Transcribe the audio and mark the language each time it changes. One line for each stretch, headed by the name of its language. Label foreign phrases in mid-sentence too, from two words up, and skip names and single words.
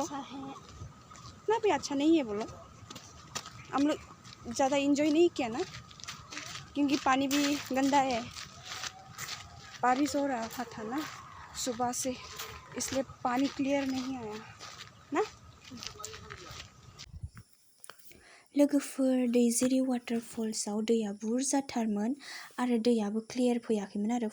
Hindi: अच्छा है ना भी, अच्छा नहीं है बोलो. हम लोग ज़्यादा इंजॉय नहीं किया ना, क्योंकि पानी भी गंदा है. बारिश हो रहा था ना सुबह से, इसलिए पानी क्लियर नहीं आया ना.
Bodo: लोगोफोर, दैजिरि वाटारफल्सआव दैया बुरजाथारमोन आरो दैयाबो क्लियार फैयाखैमोन आरो.